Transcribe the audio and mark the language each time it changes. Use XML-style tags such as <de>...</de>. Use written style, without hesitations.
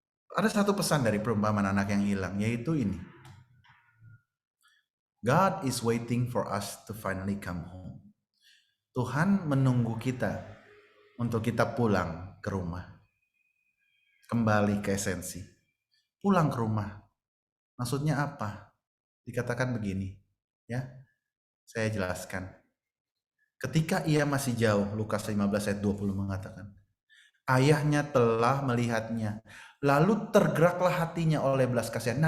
<id>Ada satu pesan dari perumpamaan anak yang hilang, yaitu ini.</id> <en>God is waiting for us to finally come home.</en> <id>Tuhan menunggu kita untuk kita pulang ke rumah. Kembali ke esensi. Pulang ke rumah. Maksudnya apa? Dikatakan begini, ya. Saya jelaskan. Ketika ia masih jauh, Lukas 15 ayat 20 mengatakan, ayahnya telah melihatnya, lalu tergeraklah hatinya oleh belas kasihan.</id>